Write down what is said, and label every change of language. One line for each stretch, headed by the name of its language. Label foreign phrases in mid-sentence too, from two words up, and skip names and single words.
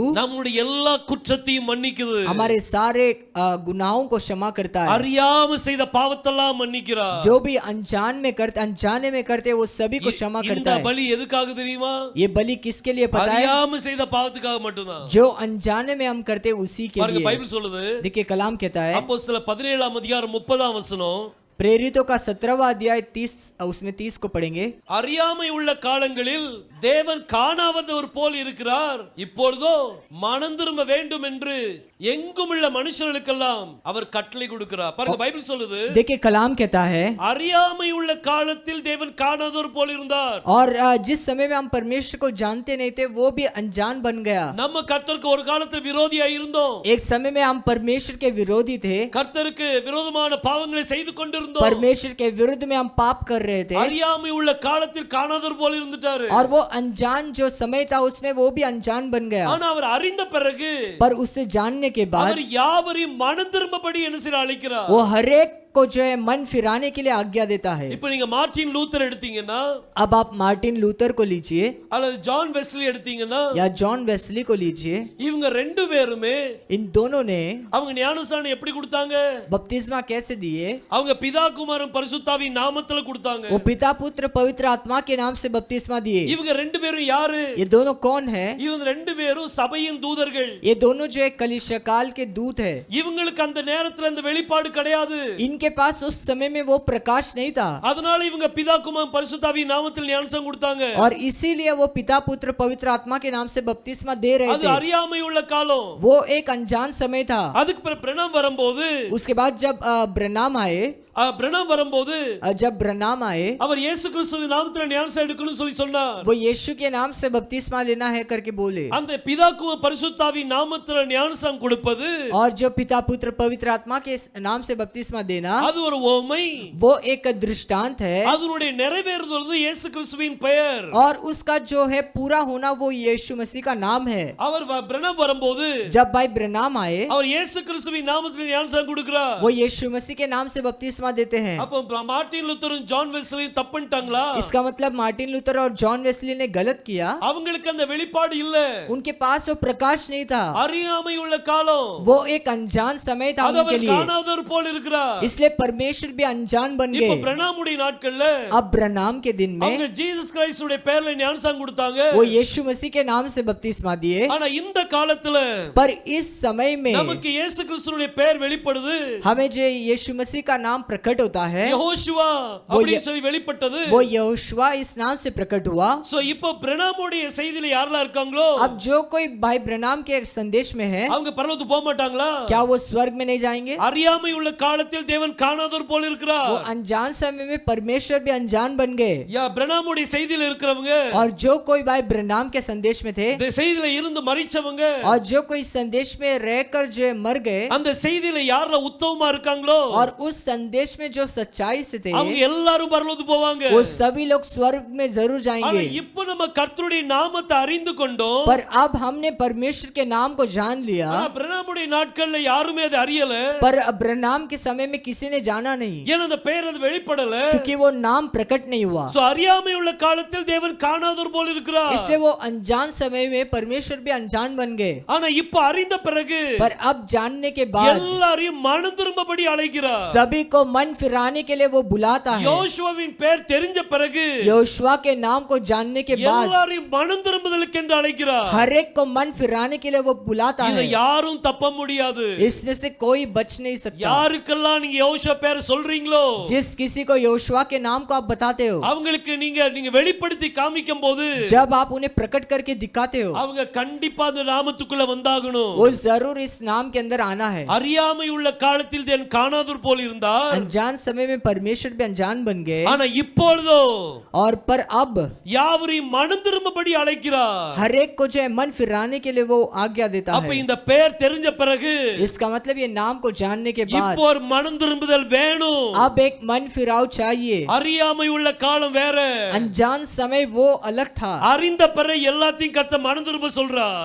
Tamil: நம்முடைய எல்லா குற்றத்தையும் மன்னிக்குது.
Hindi: हमारे सारे गुनाहों को क्षमा करता है।
Tamil: அறியாம செய்த பாவத்தெல்லாம் மன்னிக்கிறார்.
Hindi: जो भी अनजाने में करते वो सभी को क्षमा
Tamil: இந்த
Hindi: करता है।
Tamil: பலி எதுக்காக தெரியுமா?
Hindi: ये बलि किसके लिए पता है?
Tamil: அறியாம செய்த பாவத்துக்காக மட்டும்தான்.
Hindi: जो अनजाने में हम करते उसी के
Tamil: பாருங்க
Hindi: लिए।
Tamil: பைபிள் சொல்லுது,
Hindi: देखिए कलाम कहता है,
Tamil: அப்போஸ்தலர் 17 அதிகாரம் 30 வசனம்,
Hindi: प्रेरितों का 17वां अध्याय 30 उसमें 30 को पढ़ेंगे।
Tamil: அறியாமை உள்ள காலங்களில் தேவன் காணாதவர் போல் இருக்கிறார், இப்பொழுதோ மனம் திரும்ப வேண்டும் என்று எங்கும் உள்ள மனுஷர்களுக்கெல்லாம் அவர் கட்டளை கொடுக்கிறார். பாருங்க பைபிள் சொல்லுது,
Hindi: देखिए कलाम कहता है,
Tamil: அறியாமை உள்ள காலத்தில் தேவன் காணாதவர் போல் இருந்தார்.
Hindi: और जिस समय में हम परमेश्वर को जानते नहीं थे वो भी अनजान बन गया।
Tamil: நம்ம கர்த்தருக்கு ஒரு காலத்துல விரோதியா இருந்தோம்.
Hindi: एक समय में हम परमेश्वर के विरोधी थे,
Tamil: கர்த்தருக்கு விரோதமான பாவங்களை செய்து கொண்டிருந்தோம்.
Hindi: परमेश्वर के विरुद्ध में हम पाप कर रहे थे,
Tamil: அறியாமை உள்ள காலத்தில் காணாதவர் போல இருந்துட்டாரு.
Hindi: और वो अनजान जो समय था उसमें वो भी अनजान बन गया।
Tamil: ஆனா அவர் அறிந்த பிறகு
Hindi: पर उससे जानने के बाद
Tamil: அவர் யாவரையும் மனம் திரும்பபடி என்ன செய்ய அழைக்கிறார்.
Hindi: वो हर एक को जो है मन फिराने के लिए आज्ञा देता है।
Tamil: இப்ப நீங்க மார்ட்டின் லூத்தர் எடுத்தீங்கன்னா
Hindi: अब आप मार्टिन लूथर को लीजिए
Tamil: அல்லது ஜான் வெஸ்லி எடுத்தீங்கன்னா
Hindi: या जॉन वेस्ली को लीजिए,
Tamil: இவங்க ரெண்டு பேருமே
Hindi: इन दोनों ने
Tamil: அவங்க ஞானஸ்நானம் எப்படி கொடுத்தாங்க?
Hindi: बपतिस्मा कैसे दिए?
Tamil: அவங்க பிதா குமாரன் பரிசுத்தாவின் நாமத்துல கொடுத்தாங்க.
Hindi: वो पिता पुत्र पवित्र आत्मा के नाम से बपतिस्मा दिए।
Tamil: இவங்க ரெண்டு பேரும் யாரு?
Hindi: ये दोनों कौन है?
Tamil: இவங்க ரெண்டு பேரும் சபையின் தூதர்கள்.
Hindi: ये दोनों जो है कलीसिया काल के दूत है।
Tamil: இவங்களுக்கு அந்த நேரத்துல அந்த வெளிப்பாடு கிடையாது.
Hindi: इनके पास उस समय में वो प्रकाश नहीं था,
Tamil: அதனால இவங்க பிதா குமாரன் பரிசுத்தாவின் நாமத்தில் ஞானஸ்நானம் கொடுத்தாங்க.
Hindi: और इसीलिए वो पिता पुत्र पवित्र आत्मा के नाम से बपतिस्मा दे रहे
Tamil: அது
Hindi: थे।
Tamil: அறியாமை உள்ள காலம்.
Hindi: वो एक अनजान समय था।
Tamil: அதுக்கு பிறகு பிரணாம் வரும்போது
Hindi: उसके बाद जब ब्रनाम आए,
Tamil: பிரணாம் வரும்போது
Hindi: जब ब्रनाम आए,
Tamil: அவர் இயேசு கிறிஸ்துவின் நாமத்துல ஞானஸ்நானம் எடுக்கணும்னு சொல்லி சொன்னார்.
Hindi: वो यीशु के नाम से बपतिस्मा लेना है करके बोले।
Tamil: அந்த பிதா குமாரன் பரிசுத்தாவின் நாமத்துல ஞானஸ்நானம் கொடுப்பது
Hindi: और जो पिता पुत्र पवित्र आत्मा के नाम से बपतिस्मा देना,
Tamil: அது ஒரு உவமை.
Hindi: वो एक दृष्टांत है,
Tamil: அதனுடைய நிறைவேறுதல் இயேசு கிறிஸ்துவின் பெயர்.
Hindi: और उसका जो है पूरा होना वो यीशु मसीह का नाम है।
Tamil: அவர் பிரணாம் வரும்போது
Hindi: जब भाई ब्रनाम आए,
Tamil: அவர் இயேசு கிறிஸ்துவின் நாமத்தில் ஞானஸ்நானம் கொடுக்கிறார்.
Hindi: वो यीशु मसीह के नाम से बपतिस्मा देते हैं।
Tamil: அப்போ மார்ட்டின் லூத்தரும் ஜான் வெஸ்லி தப்புட்டாங்களா?
Hindi: इसका मतलब मार्टिन लूथर और जॉन वेस्ली ने गलत किया।
Tamil: அவங்களுக்கு அந்த வெளிப்பாடு இல்ல.
Hindi: उनके पास वो प्रकाश नहीं था,
Tamil: அறியாமை உள்ள காலம்.
Hindi: वो एक अनजान समय था
Tamil: அது
Hindi: उनके
Tamil: அவர்
Hindi: लिए,
Tamil: காணாதவர் போல இருக்கிறார்.
Hindi: इसलिए परमेश्वर भी अनजान बन
Tamil: இப்போ
Hindi: गए।
Tamil: பிரணாமுடைய நாட்கள்ல
Hindi: अब ब्रनाम के दिन में
Tamil: அவங்க ஜீசஸ் கிறிஸ்துடைய பெயர்ல ஞானஸ்நானம் கொடுத்தாங்க.
Hindi: वो यीशु मसीह के नाम से बपतिस्मा दिए,
Tamil: ஆனா இந்த காலத்துல
Hindi: पर इस समय में
Tamil: நமக்கு இயேசு கிறிஸ்துடைய பெயர் வெளிப்படுது.
Hindi: हमें जो यीशु मसीह का नाम प्रकट होता है,
Tamil: யெகோஷுவா அப்படி சொல்லி வெளிப்பட்டது.
Hindi: वो यहोशुआ इस नाम से प्रकट हुआ।
Tamil: சோ இப்போ பிரணாமுடைய செய்தியில யாரெல்லாம் இருக்காங்களோ
Hindi: अब जो कोई भाई ब्रनाम के संदेश में है,
Tamil: அவங்க பரலோகத்துக்கு போக மாட்டாங்களா?
Hindi: क्या वो स्वर्ग में नहीं जाएंगे?
Tamil: அறியாமை உள்ள காலத்தில் தேவன் காணாதவர் போல இருக்கிறார்.
Hindi: वो अनजान समय में परमेश्वर भी अनजान बन गए।
Tamil: யா பிரணாமுடைய செய்தியில இருக்கிறவங்க,
Hindi: और जो कोई भाई ब्रनाम के संदेश में थे,
Tamil: இந்த செய்தியில இருந்து மரிச்சவங்க,
Hindi: और जो कोई संदेश में रहकर जो मर गए,
Tamil: அந்த செய்தியில யாரெல்லாம் உத்தமமா இருக்காங்களோ
Hindi: और उस संदेश में जो सच्चाई से थे,
Tamil: அவங்க எல்லாரும் பரலோகத்துக்கு போவாங்க.
Hindi: वो सभी लोग स्वर्ग में जरूर
Tamil: ஆனா
Hindi: जाएंगे।
Tamil: இப்போ நம்ம கர்த்தருடைய நாமத்தை அறிந்து கொண்டோம்.
Hindi: पर अब हमने परमेश्वर के नाम को जान लिया,
Tamil: ஆனா பிரணாமுடைய நாட்கள்ல யாருமே அதை அறியல.
Hindi: पर ब्रनाम के समय में किसी ने जाना नहीं,
Tamil: ஏன்னா அந்த பெயர் அது வெளிப்படல.
Hindi: क्योंकि वो नाम प्रकट नहीं हुआ।
Tamil: சோ அறியாமை உள்ள காலத்தில் தேவன் காணாதவர் போல இருக்கிறார்.
Hindi: इसलिए वो अनजान समय में परमेश्वर भी अनजान बन गए।
Tamil: ஆனா இப்போ அறிந்த பிறகு
Hindi: पर अब जानने के बाद
Tamil: எல்லாரையும் மனம் திரும்பபடி அழைக்கிறார்.
Hindi: सभी को मन फिराने के लिए वो बुलाता है।
Tamil: யோசுவாவின் பெயர் தெரிஞ்ச பிறகு
Hindi: योशुआ के नाम को जानने के बाद
Tamil: எல்லாரையும் மனம் திரும்புதலுக்கு என்று அழைக்கிறார்.
Hindi: हर एक को मन फिराने के लिए वो बुलाता
Tamil: இத
Hindi: है।
Tamil: யாரும் தப்ப முடியாது.
Hindi: इसमें से कोई बच नहीं सकता।
Tamil: யாருக்கெல்லாம் நீங்க யோசுவா பேர் சொல்றீங்களோ,
Hindi: जिस किसी को योशुआ के नाम को आप बताते हो,
Tamil: அவங்களுக்கு நீங்க வெளிப்படுத்தி காமிக்கும் போது
Hindi: जब आप उन्हें प्रकट करके दिखाते हो,
Tamil: அவங்க கண்டிப்பா அந்த நாமத்துக்குள்ள வந்தாகணும்.
Hindi: वो जरूर इस नाम के अंदर आना है।
Tamil: அறியாமை உள்ள காலத்தில் தேவன் காணாதவர் போல் இருந்தார்.
Hindi: अनजान समय में परमेश्वर भी अनजान बन गए,
Tamil: ஆனா இப்பொழுதோ
Hindi: और पर अब
Tamil: யாவரையும் மனம் திரும்பபடி அழைக்கிறார்.
Hindi: हर एक को जो है मन फिराने के लिए वो आज्ञा देता
Tamil: அப்ப
Hindi: है।
Tamil: இந்த பெயர் தெரிஞ்ச பிறகு
Hindi: इसका मतलब ये नाम को जानने के बाद
Tamil: இப்போ ஒரு மனம் திரும்புதல் வேணும்.
Hindi: अब एक मन फिराव चाहिए।
Tamil: அறியாமை உள்ள காலம் வேற,
Hindi: अनजान समय वो अलग था,
Tamil: அறிந்த பிறகு எல்லாத்தையும் கர்த்தர் மனம் திரும்ப சொல்றார்.